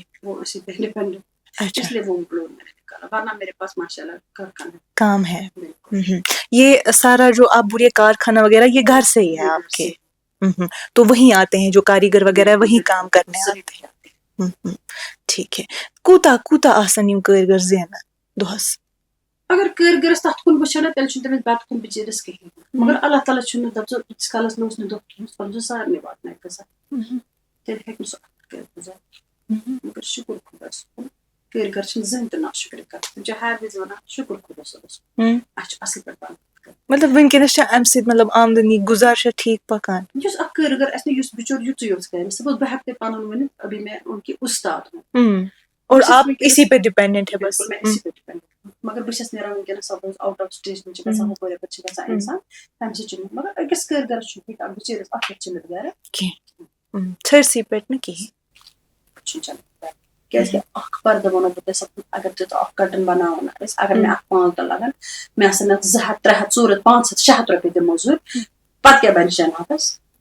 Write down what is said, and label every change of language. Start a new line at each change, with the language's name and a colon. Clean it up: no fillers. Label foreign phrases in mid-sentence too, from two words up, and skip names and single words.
Urdu: وہ اسی پہ ڈیپینڈ اس لیے وہ لون میں نے نکالا ورنہ میرے پاس ماشاء اللہ کارخانہ کام ہے. یہ سارا جو آپ بولے کارخانہ وغیرہ یہ گھر سے ہی ہے آپ کے؟ تو وہیں آتے ہیں جو کاریگر وغیرہ وہیں کام کرنے آتے ہیں. ٹھیک ہے.
Kashmiri: کوتا آسان یم کارگر زینان دۄہس؟ اگر کارگرس تتھ کُن وٕچھو نا تیٚلہِ چھُنہٕ تٔمِس بتہٕ کُن بِچٲرِس کِہیٖنۍ مگر اللہ تعالیٰ چھُنہٕ دپ ژٕ ییٖتِس کالس مےٚ اوس نہٕ دۄہ کِہیٖنۍ پَتہٕ چھُ سارنٕے واتناوِ غذا تیٚلہِ ہیٚکہِ نہٕ سُہ اَتھ کٔرِتھ گُزارٕ. مگر شُکر خۄدایس کُن کارگر چھِنہٕ زٕہٕنۍ تہِ ناشُکری کران تِم چھِ ہر وِزِ وَنان شُکر خۄدا صٲبس کُن اَسہِ چھُ اصٕل پٲٹھۍ پَنُن. مطلب وٕنکیٚنس چھا امہِ سۭتۍ مطلب آمدنی گُزار چھا ٹھیٖک پکان؟ یُس اکھ کارگر آسہِ نا یُس بِچور یُتُے یوت کرِ سپوز بہٕ ہیٚکہٕ تۄہہِ پَنُن ؤنِتھ
Urdu: ابھی میں ان کی استاد ہوں اور آپ اسی پہ ڈپینڈنٹ ہے بس؟ میں اسی پہ ڈپینڈنٹ ہوں
Kashmiri: مگر بہٕ چھَس نیران وٕنکیٚنس سپوز
English: out of station
Kashmiri: چھِ گژھان ہُپٲرۍ یپٲرۍ چھِ گژھان اِنسان تَمہِ سۭتۍ چھُنہٕ مگر أکِس کارگرس چھُنہٕ ہیٚکان بِچٲرِس اکھ چٔلِتھ گرِ کینٛہہ ژھٔرسٕے پٮ۪ٹھ نہٕ کِہیٖنۍ چھُنہٕ چلان کیازِ کہِ اکھ پردٕ وَنو بہٕ تۄہہِ سپوز اگر تُہۍ اکھ کٹن بناوان ٲسۍ اگر مےٚ اکھ 5 دۄہ لگان مےٚ آسن اتھ 200 300 400 500 600 رۄپیہِ دِمو موٚزوٗرۍ پتہٕ کیاہ بنہِ 6 ہتس؟